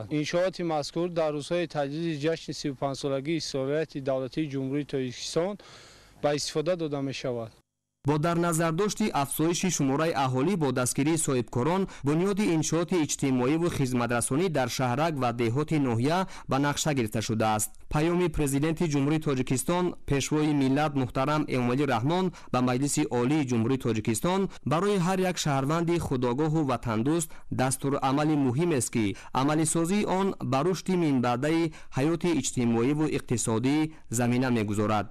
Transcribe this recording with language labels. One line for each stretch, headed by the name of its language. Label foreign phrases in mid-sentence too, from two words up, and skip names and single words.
Tajik: иншооти мазкур дар рӯзҳои таҷлили ҷашни 35-солагии соҳиятии давлатии ҷумҳурии Тоҷикистон ба истифода дода мешавад. бо дар назардошти афзоиши шумораи аҳолӣ бо дастгирии соҳибкорон бунёди иншооти иҷтимоиву хизматрасонӣ дар шаҳрак ва деҳоти ноҳия ба нақша гирифта шудааст.
Persian: پیام پرزیدنت جمهوری تاجیکستان پیشوای ملت محترم امامعلی رحمان به مجلس عالی جمهوری تاجیکستان برای هر یک شهروند خودآگاه و وطندوست دستورالعمل مهم است که عملی سازی آن بر رشد منبعده حیات اجتماعی و اقتصادی زمینه میگذارد.